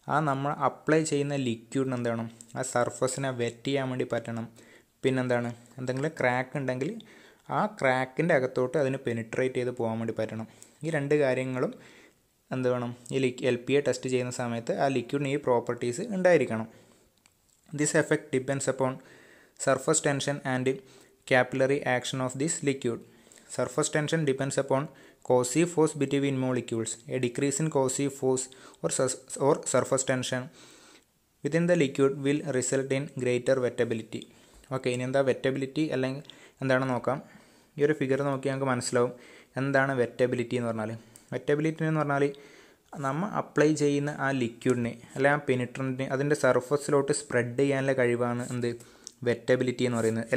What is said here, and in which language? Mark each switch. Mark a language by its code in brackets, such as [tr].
[ml] നമ്മൾ അപ്ലൈ ചെയ്യുന്ന ലിക്വിഡിന് എന്താണ് ആ സർഫസിനെ വെറ്റ് ചെയ്യാൻ വേണ്ടി പറ്റണം. പിന്നെന്താണ്? എന്തെങ്കിലും ക്രാക്ക് ഉണ്ടെങ്കിൽ ആ ക്രാക്കിൻ്റെ അകത്തോട്ട് അതിന് പെനിട്രേറ്റ് ചെയ്ത് പോകാൻ വേണ്ടി പറ്റണം. ഈ രണ്ട് കാര്യങ്ങളും എന്ത് വേണം? ഈ LPA ടെസ്റ്റ് ചെയ്യുന്ന സമയത്ത് ആ ലിക്വിഡിന് ഈ പ്രോപ്പർട്ടീസ് ഉണ്ടായിരിക്കണം. [en] This effect depends upon surface tension and capillary action of this liquid. Surface tension depends upon cohesive force between molecules. A decrease in cohesive force or surface tension within the liquid will result in greater wettability. [ml] Okay, ഇനി എന്താ wettability അല്ലെങ്കിൽ എന്താണെന്ന് നോക്കാം. ഈ ഒരു figure നോക്കി ഞങ്ങൾക്ക് മനസ്സിലാവും എന്താണ് വെറ്റബിലിറ്റി എന്ന് പറഞ്ഞാൽ. വെറ്റബിലിറ്റി എന്ന് പറഞ്ഞാൽ നമ്മൾ അപ്ലൈ ചെയ്യുന്ന ആ ലിക്വിഡിനെ അല്ലെങ്കിൽ ആ പെനിട്രൻറ്റിനെ അതിൻ്റെ സർഫസിലോട്ട് സ്പ്രെഡ് ചെയ്യാനുള്ള കഴിവാണ് എന്ത് വെറ്റബിലിറ്റി എന്ന് പറയുന്നത്.